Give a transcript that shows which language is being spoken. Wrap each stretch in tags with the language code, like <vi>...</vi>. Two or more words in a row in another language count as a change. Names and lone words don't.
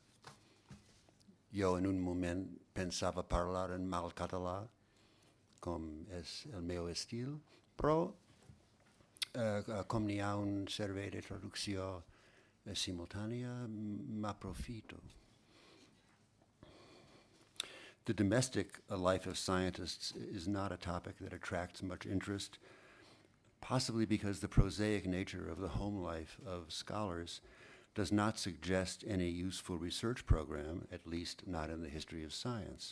<ca>Jo en un moment pensava parlar en mal català, com és el meu estil, però com n'hi ha un servei de traducció simultània, m'aprofito.</ca> <en>The domestic life of scientists is not a topic that attracts much interest, possibly because the prosaic nature of the home life of scholars does not suggest any useful research program, at least not in the history of science.</en>